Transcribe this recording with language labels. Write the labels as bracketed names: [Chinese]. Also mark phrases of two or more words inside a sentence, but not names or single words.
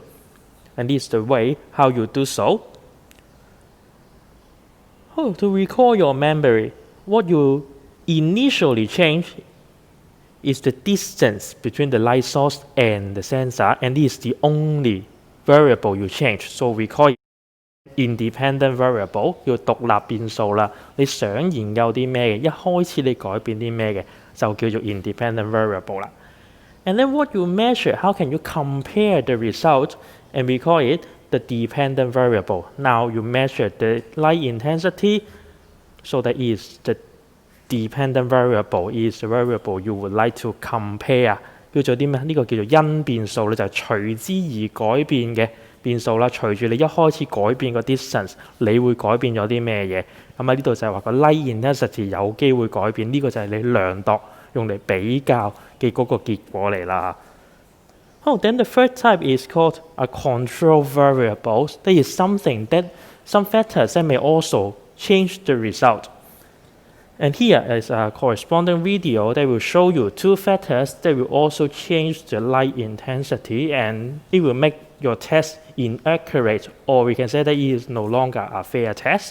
[English] And this is the way how you do so. Oh, to recall your memory, what you initially change is the distance between the light source and the sensor, and this is the only variable you change. So we call it independent variable， [Cantonese] 叫獨立變數啦。你想研究啲咩嘅，一開始你改變啲咩嘅，就叫做 [English] independent variable [Cantonese] 啦。 [English] And then what you measure, how can you compare the result? And we call it the dependent variable. Now you measure the light intensity, so that is the dependent variable is the variable you would like to compare. [Cantonese] 叫做啲咩？呢個叫做因變數咧，就係隨之而改變嘅變數啦。隨住你一開始改變個 distance， 你會改變咗啲咩嘢？咁喺呢度就係話個 [English] light intensity [Cantonese] 有機會改變，呢個就係你量度用嚟比較嘅嗰個結果嚟啦。 [English] Oh, then the third type is called a control variable. That is something that some factors that may also change the result. And here is a corresponding video that will show you two factors that will also change the light intensity, and it will make your test inaccurate, or we can say that it is no longer a fair test.